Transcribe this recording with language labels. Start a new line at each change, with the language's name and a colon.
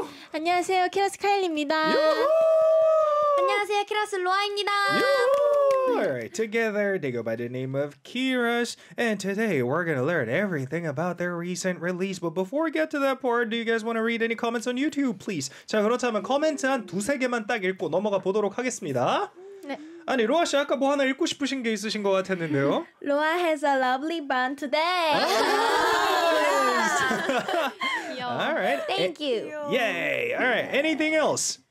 Korean: 안녕하세요, 키라스 카일리입니다. 요호! 안녕하세요, 키라스 로아입니다. 요호!
English: All right, together they go by the name of Kiras, and today we're gonna learn everything about their recent release. But before we get to that part, do you guys want to read any comments on YouTube, please?
Korean: 자, 그렇다면 코멘트 한 두세 개만 딱 읽고 넘어가 보도록 하겠습니다. 네. 아니, 로아 씨 아까 뭐 하나 읽고 싶으신 게 있으신 것 같았는데요.
English: Loa has a lovely bun today. Oh! All right. Thank you. Yay. All right. Anything else?